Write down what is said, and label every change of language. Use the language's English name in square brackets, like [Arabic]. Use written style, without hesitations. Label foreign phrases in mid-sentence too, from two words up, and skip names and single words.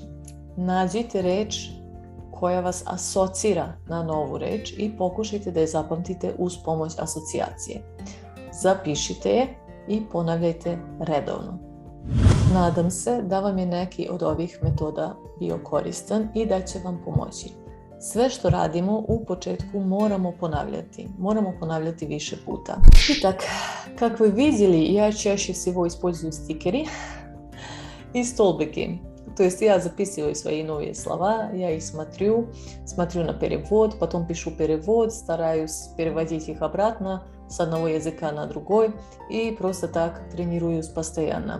[Serbian] Nađite reč koja vas asocira na novu reč i pokušajte da je zapamtite uz pomoć asocijacije. Zapišite je i ponavljajte redovno. Nadam se da vam je neki od ovih metoda bio koristan i da će vam pomoći. Sve što radimo u početku moramo ponavljati više puta. [Russian] Итак, как вы видели, я чаще всего использую стикеры и столбики. То есть я записываю свои новые слова, я их смотрю на перевод, потом пишу перевод, стараюсь переводить их обратно с одного языка на другой и просто так тренируюсь постоянно.